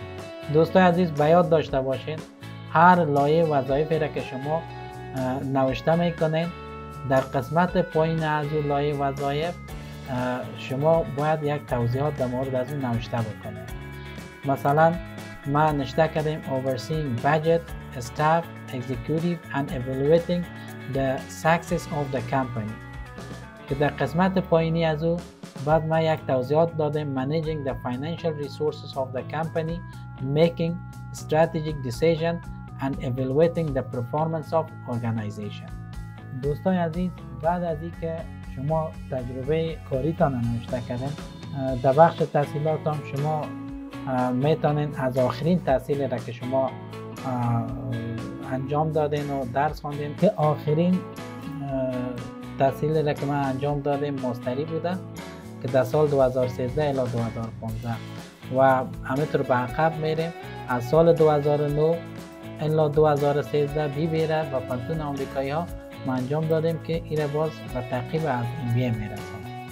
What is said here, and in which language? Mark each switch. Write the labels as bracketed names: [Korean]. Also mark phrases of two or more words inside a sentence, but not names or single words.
[Persian] دوستای عزیز، به یاد داشته باشید هر لایه وظایفی را که شما نوشته میکنید در قسمت پایین از اون لایه وظایف شما باید یک توضیحات در مورد از اون نوشته بکنید. مثلا ما نوشته کردیم [English] overseeing budget, staff, executive and evaluating the success of the company [Persian] که در قسمت پایینی از او بعد ما یک توضیحات دادیم [English] managing the financial resources of the company, making strategic decision and evaluating the performance of organization. [Persian] دوستان عزیز، بعد از اینکه شما تجربه کاریتان نوشته کردین در بخش تحصیلات هم شما میتونین از آخرین تحصیل را که شما انجام دادین و درس خواندین که آخرین تحصیل را که ما انجام دادیم ماستری بوده که در سال 2013 الی 2015 و همینطور به عقب میریم از سال 2009 الی 2013 بیره و پانتون آمریکایی ها ما انجام دادیم که این باز به تعقیب از MBA میرسانه.